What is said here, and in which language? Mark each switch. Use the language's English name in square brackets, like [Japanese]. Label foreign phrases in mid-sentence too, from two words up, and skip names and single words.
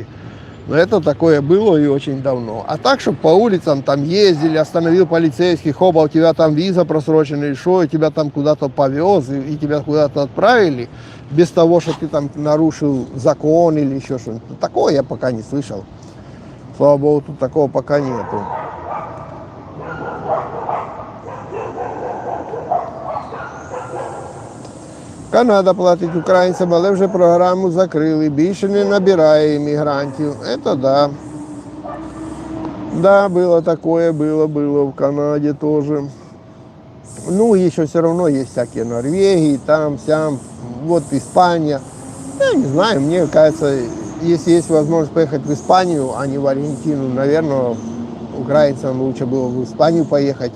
[Russian] Но это такое было и очень давно. А так, чтобы по улицам там ездили, остановил полицейский, хоба, у тебя там виза просрочена или что, и тебя там куда-то повез, и тебя куда-то отправили, без того, что ты там нарушил закон или еще что-нибудь. Такого я пока не слышал. Слава богу, тут такого пока нету. [Ukrainian] Канада платить українцям, але вже програму закрили. Більше не набирає іммігрантів. [Russian] Это да. Да, было такое, было в Канаде тоже. Ну, еще все равно есть всякие Норвегии, там, сям, вот Испания. Я не знаю, мне кажется, если есть возможность поехать в Испанию, а не в Аргентину, наверное, украинцам лучше было в Испанию поехать.